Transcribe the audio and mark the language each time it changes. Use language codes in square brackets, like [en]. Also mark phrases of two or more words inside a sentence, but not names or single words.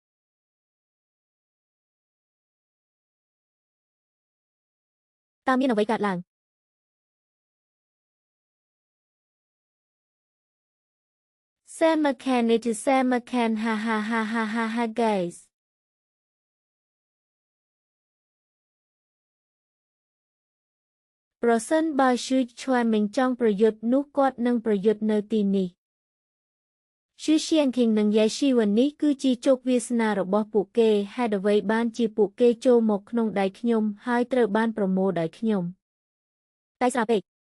[km] តើមានអ្វីកើតឡើង [en] Sam McCann it is Sam McCann ha ha ha ha ha ha guys [km] ប្រសិនបើឈឺឆ្វែមិនចង់ប្រយុទ្ធនោះគាត់នឹងប្រយុទ្ធនៅទីនេះឈឺឈៀងឃីងនិងយ៉ៃស៊ីវ៉ានេះគឺជាជោគវាសនារបស់ពួកគេហេតុអ្វីបានជាពួកគេចូលមកក្នុងដៃខ្ញុំហើយត្រូវបានប្រមូលដោយខ្ញុំតែស្រាពេក